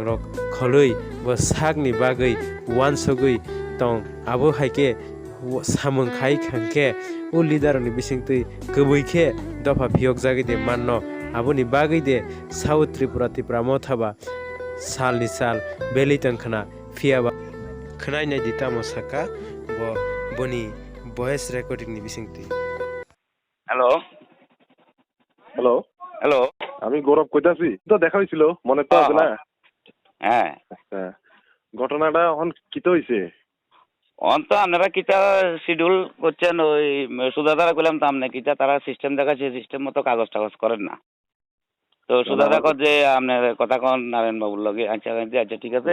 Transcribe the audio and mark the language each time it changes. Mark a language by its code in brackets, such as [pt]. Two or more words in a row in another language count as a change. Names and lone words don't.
[trp] rok kholui bo sak ni bagui one sogui tong abo haike samung khai khangke o leader ni bisingtui kubuikhe dofa phiok jagi de manno aboni bagui de South Tripura TIPRA MOTHA ba sal ni sal belitang khana phiaba khnai nai ditamo saka bo boni [en] voice recording [trp] ni bisingtui [bn] হ্যালো হ্যালো হ্যালো আমি গৌরব কইতাছি তো দেখা হইছিল মনে তো আছে না হ্যাঁ আচ্ছা ঘটনাটা এখন কিতো হইছে অন্ত আপনারা কিটা শিডিউল করছেন ওই সুদাদারা কইলাম তো আপনি কিটা তারা সিস্টেম দেখাচ্ছে সিস্টেম মতো কাগজ টাগজ করেন না তো সুদাদা কর যে আপনার কথা কন নারায়ণ বাবুর লগে আচ্ছা আচ্ছা ঠিক আছে